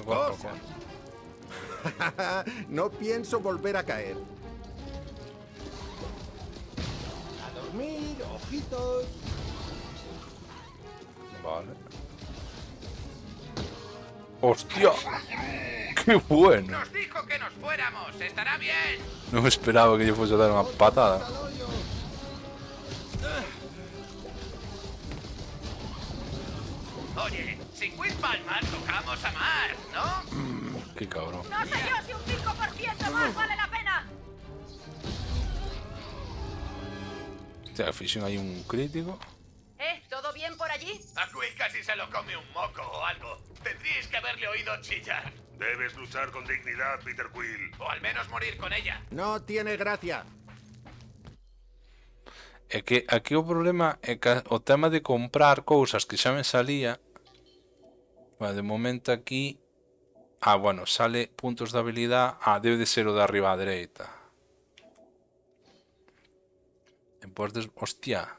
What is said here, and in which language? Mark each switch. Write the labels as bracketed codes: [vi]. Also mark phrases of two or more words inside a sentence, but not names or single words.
[es] viscosa. No pienso volver a caer. A dormir, ojitos. Vale. ¡Hostia! ¡Qué bueno! Nos dijo que nos fuéramos. Estará bien. [gl] Non me esperaba que lle fose a dar unha patada. [es] Oye, si Quill palma, tocamos a más, ¿no? Qué cabrón. No sé yo si un 5% más vale la pena. [gl] Hostia, fixen aí un crítico. [es] ¿Todo bien por allí? A Quill casi se lo come un moco o algo. Tendríais que haberle oído chillar. Debes luchar con dignidad, Peter Quill. O al menos morir con ella. No tiene gracia. [gl] É que aquí o problema é que o tema de comprar cousas que xa me salía. Vale, de momento aquí. [es] Ah, bueno, sale puntos de habilidad. [gl] Ah, debe de ser o de arriba á dereita. Despois de... Hostia.